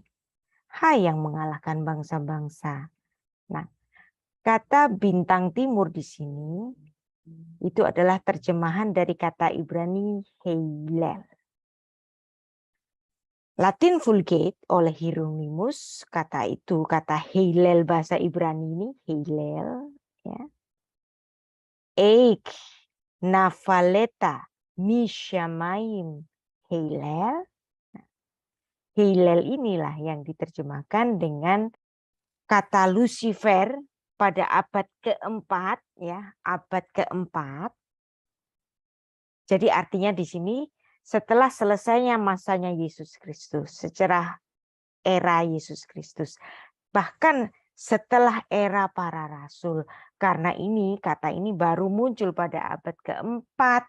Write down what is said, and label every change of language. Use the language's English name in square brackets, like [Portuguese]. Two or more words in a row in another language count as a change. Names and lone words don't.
[Indonesian] Hai yang mengalahkan bangsa-bangsa. Nah, kata bintang timur di sini itu adalah terjemahan dari kata Ibrani Heilel. Latin Vulgate oleh Hieronymus kata itu, kata Heilel bahasa Ibrani ini, Heilel, ya. [Hebrew] איך נפלת משמים הילל. [Indonesian] Heilel inilah yang diterjemahkan dengan kata Lucifer pada abad keempat, ya, abad keempat. Jadi artinya di sini setelah selesainya masanya Yesus Kristus, secara era Yesus Kristus, bahkan setelah era para rasul, karena ini kata ini baru muncul pada abad keempat.